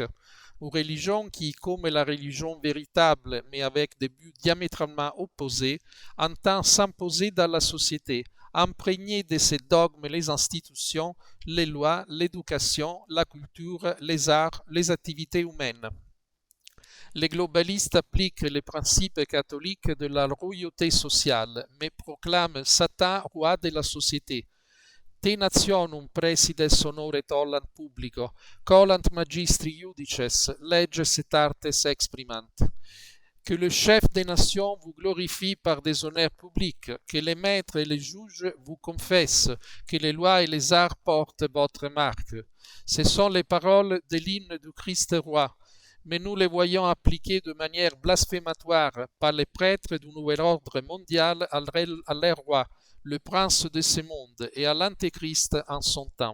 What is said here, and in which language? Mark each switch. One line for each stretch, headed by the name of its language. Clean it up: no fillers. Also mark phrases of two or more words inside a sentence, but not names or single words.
French: Une religion qui, comme la religion véritable, mais avec des buts diamétralement opposés, entend s'imposer dans la société, imprégnée de ses dogmes les institutions, les lois, l'éducation, la culture, les arts, les activités humaines. Les globalistes appliquent les principes catholiques de la royauté sociale, mais proclament Satan roi de la société.
Latin: Te nationum presides honore tollant publico, colant magistri iudices, leges et artes exprimant.
French: Que le chef des nations vous glorifie par des honneurs publics, que les maîtres et les juges vous confessent, que les lois et les arts portent votre marque. Ce sont les paroles de l'hymne du Christ roi, mais nous les voyons appliquées de manière blasphématoire par les prêtres du nouvel ordre mondial à leur roi, le prince de ce monde, et à l'antéchrist en son temps.